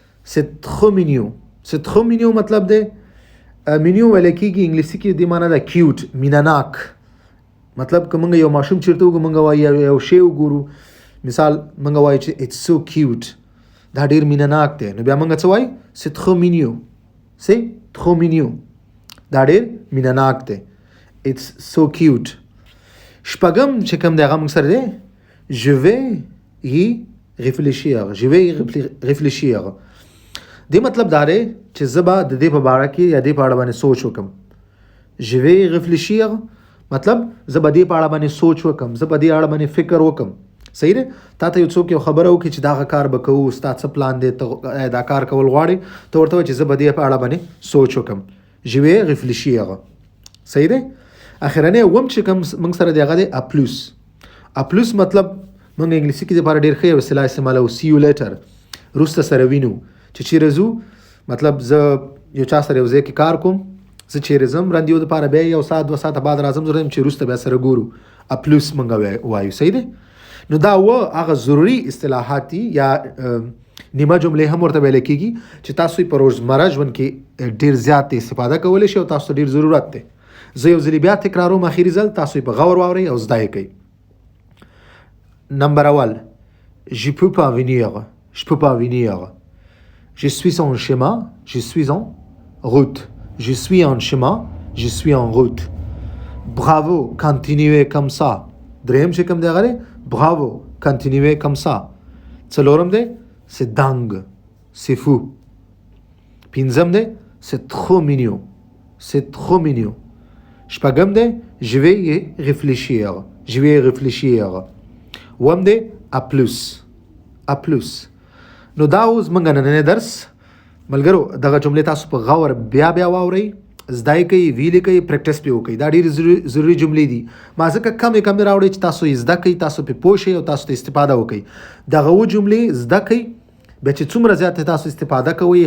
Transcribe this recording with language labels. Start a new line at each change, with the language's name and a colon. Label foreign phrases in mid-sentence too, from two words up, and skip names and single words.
Pashto: ستخومینیو مطلب دی مینیو ویل کېږي انګلیسي کې د معنا ده کیوټ مینناک مطلب که موږ یو ماشوم چیرته وګورو موږ وایو یو شی وګورو مثال موږ وایو چې
English: it's so cute
Pashto: دا ډېر مینناک دی نو بیا موږ څه وایو ستخومینیو دا ډېر مینناک دی
English: it's so cute
Pashto: شپږم چې کوم دی هغه موږ سره دی
French: je vais réfléchir
Pashto: دې مطلب دا دی چې زه به د دې په باره کې یا دې په اړه باندې سوچ وکم
French: je vais réfléchir
Pashto: مطلب زه به دې په اړه باندې سوچ وکم زه به دې اړه باندې فکر وکم صحیح دی تا ته یو څوک یو خبره وکړي چې دغه کار به کوو ستا څه پلان دی ته دا کار کول غواړې ته ورته وایې چې زه به دې په اړه باندې سوچ وکم
French: je vais réfléchir
Pashto: صحیح دی اخرنی اوم چې کوم موږ سره دی هغه دی اپلوس مطلب موږ انګلیسي کې دپاره ډېر ښه یو اصطلاح استعمالوو
English: see you later
Pashto: وروسته سره وینو چې چیرې ځو مطلب زه یو چا سره یو ځای کې کار کوم زه چیرې ځم رندیو دپاره بیا یو ساعت 2 ساعته بعد راځم زه چې وروسته بیا سره ګورو اپلوس موږ وایو صحیح دی نو دا هغه ضروري اصطلاحات دي یا نیمه جملې هم ورته ویل کېږي چې تاسو په روزمره ژوند کې ډېر زیات استفاده کولی شئ او تاسو ډېر ضرورت دی زه یو ځلې بیا تکراروم اخري ځل تاسو په غور واورئ او زده یې کوئ نمبر اول
French: je peux pas venir je suis en chemin je suis en route je suis en chemin je suis en route bravo continuez comme ça
Pashto: دریم چې کوم دی هغه دی
French: bravo continuez comme ça
Pashto: څلورم دی
French: c'est dingue c'est fou
Pashto: پنځم دی
French: c'est trop mignon
Pashto: شپږم دی
French: je vais y réfléchir
Pashto: وم دی اپلوس نو دا اوس موږ نننی درس ملګرو دغه جملې تاسو په غور بیا واورئ زده یې کوئ ویلې کوئ پریکټس پې وکړئ دا ډېرې ضروري جملې دي ما ځکه کمې راوړئ چې تاسو یې زده کوئ تاسو پې پوه شئ او تاسو ته استفاده وکړئ دغه جملې زده کوئ بیا چې څومره زیاته تاسو استفاده کوئ